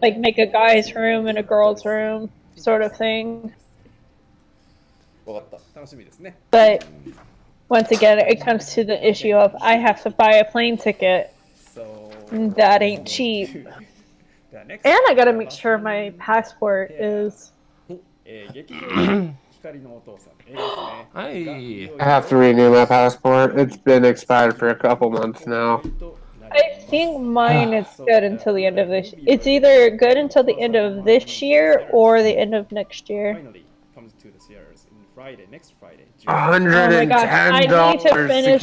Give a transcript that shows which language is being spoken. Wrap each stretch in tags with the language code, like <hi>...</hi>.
<en>like make a guy's room and a girl's room sort of thing.</en> <ja>わかった。楽しみですね。</ja> <en>But once again, it comes to the issue of I have to buy a plane ticket. So That ain't cheap.</en> <ja>では</ja> <en>next And I gotta make sure my passport is.</en> <ja>劇場光のお父さん映画ですね。</ja> <en>Hey. I have to renew my passport. It's been expired for a couple months now. I think mine is good until the end of this. It's either good until the end of this year or the end of next year. Finally comes to the theaters in Friday, next Friday. Oh my gosh, I need to finish</en>